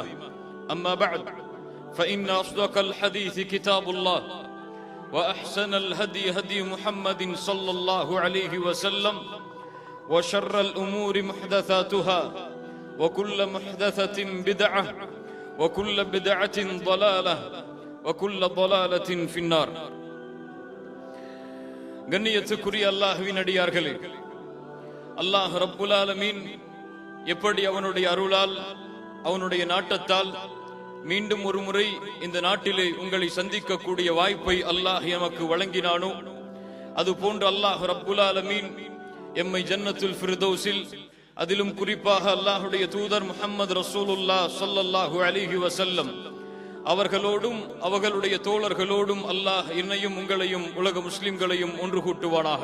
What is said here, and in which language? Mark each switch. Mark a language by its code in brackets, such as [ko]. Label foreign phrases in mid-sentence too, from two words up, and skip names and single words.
[ar] أما بعد، فإن أصدق الحديث كتاب الله، وأحسن الهدي هدي محمد صلى الله عليه وسلم، وشر الأمور محدثاتها، وكل محدثة بدعة، وكل بدعة ضلالة، وكل ضلالة في النار. [ta] கண்ணியத்துக்குரிய அல்லாஹ்வின் அடியார்களே, அல்லாஹ் [ar] رب العالمين [ta] எப்படி அவனுடைய அருளால் அவனுடைய நாட்டத்தால் மீண்டும் ஒரு முறை இந்த நாட்டிலே உங்களை சந்திக்கக்கூடிய வாய்ப்பை அல்லாஹ் எமக்கு வழங்கினானோ, அதுபோன்று அல்லாஹ் [ar] رب العالمين [ta] எம்மை [ar] جنة الفردوس, [ta] அதிலும் குறிப்பாக அல்லாஹுடைய தூதர் முஹம்மது [ar] رسول الله صلى الله عليه وسلم [ta] அவர்களோடும் அவர்களுடைய தோழர்களோடும் அல்லாஹ் என்னையும் உங்களையும் உலக முஸ்லிம்களையும் ஒன்று கூட்டுவானாக.